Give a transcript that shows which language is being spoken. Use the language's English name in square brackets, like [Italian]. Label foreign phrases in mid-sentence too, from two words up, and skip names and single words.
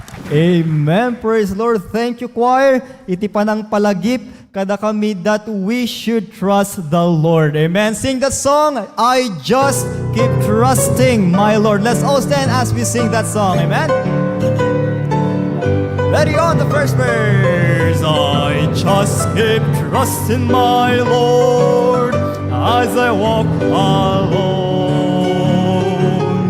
[English] Amen. Praise the Lord. Thank you, choir. [Iloko] Iti panang palagip kada kami [English] that we should trust the Lord. Amen. Sing that song, I just keep trusting my Lord. Let's all stand as we sing that song. Amen. Ready on the first verse. I just keep trusting my Lord as I walk alone.